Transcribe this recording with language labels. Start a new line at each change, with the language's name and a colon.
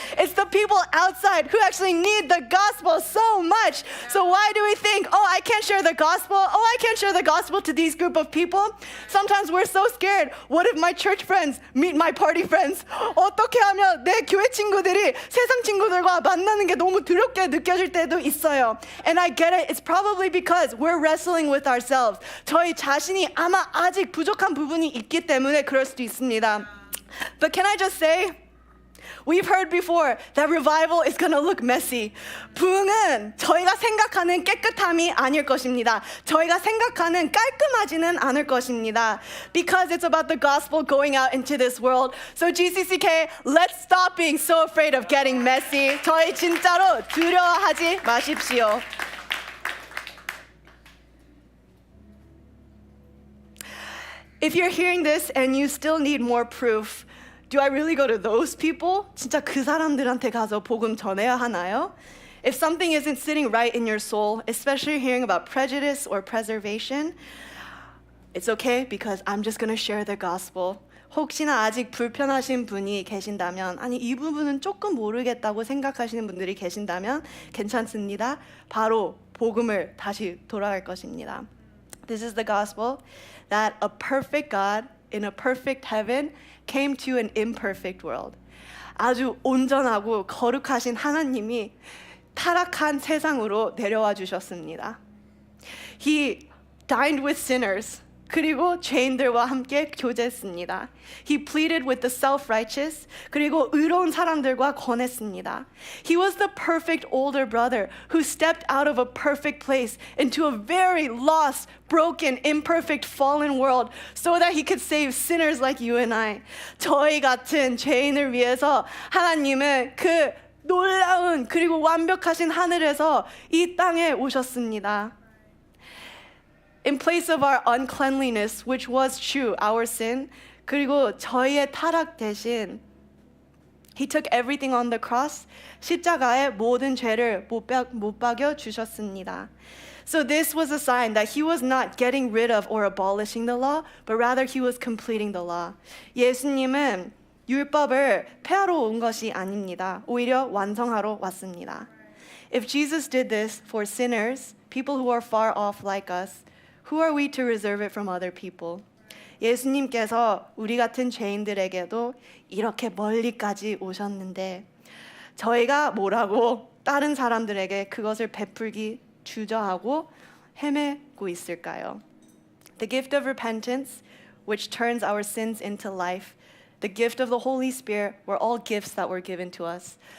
English: It's the people outside who actually need the gospel so much. So why do we think, I can't share the gospel? I can't share the gospel to these group of people? Sometimes we're so scared. What if my church friends meet my party friends?
Korean: 어떻게 하면 내 교회 친구들이 세상 친구들과 만나는 게 너무 두렵게 느껴질 때도 있어요.
English: And I get it. It's probably because we're wrestling with ourselves.
Korean: 저희 자신이 아마 아직 부족한 부분이 있기 때문에 그럴 수도 있습니다.
English: But can I just say, we've heard before that revival is going to look messy.
Korean: 부흥은 저희가 생각하는 깨끗함이 아닐 것입니다. 저희가 생각하는 깔끔하지는 않을 것입니다.
English: Because it's about the gospel going out into this world. So GCCK, let's stop being so afraid of getting messy.
Korean: 저희 진짜로 두려워하지 마십시오.
English: If you're hearing this and you still need more proof, do I really go to those people?
Korean: 진짜 그 사람들한테 가서 복음 전해야 하나요?
English: If something isn't sitting right in your soul, especially hearing about prejudice or preservation, it's okay because I'm just going to share the gospel.
Korean: 혹시나 아직 불편하신 분이 계신다면, 아니 이 부분은 조금 모르겠다고 생각하시는 분들이 계신다면 괜찮습니다. 바로 복음을 다시 돌아갈 것입니다.
English: This is the gospel that a perfect God in a perfect heaven came to an imperfect world.
Korean: 아주 온전하고 거룩하신 하나님이 타락한 세상으로 내려와 주셨습니다.
English: He dined with sinners.
Korean: 그리고 죄인들과 함께 교제했습니다.
English: He pleaded with the self-righteous.
Korean: 그리고 의로운 사람들과 권했습니다.
English: He was the perfect older brother who stepped out of a perfect place into a very lost, broken, imperfect, fallen world so that he could save sinners like you and I.
Korean: 저희 같은 죄인을 위해서 하나님은 그 놀라운 그리고 완벽하신 하늘에서 이 땅에 오셨습니다.
English: In place of our uncleanliness, which was true, our sin,
Korean: 그리고 저희의 타락 대신
English: He took everything on the cross.
Korean: 십자가에 모든 죄를 못 박여 주셨습니다.
English: So this was a sign that he was not getting rid of or abolishing the law, but rather he was completing the law.
Korean: 예수님은 율법을 폐하러 온 것이 아닙니다. 오히려 완성하러 왔습니다.
English: If Jesus did this for sinners, people who are far off like us, who are we to reserve it from other people?
Korean: 예수님께서 우리 같은 죄인들에게도 이렇게 멀리까지 오셨는데 저희가 뭐라고 다른 사람들에게 그것을 베풀기 주저하고 헤매고 있을까요?
English: The gift of repentance, which turns our sins into life. The gift of the Holy Spirit were all gifts that were given to us.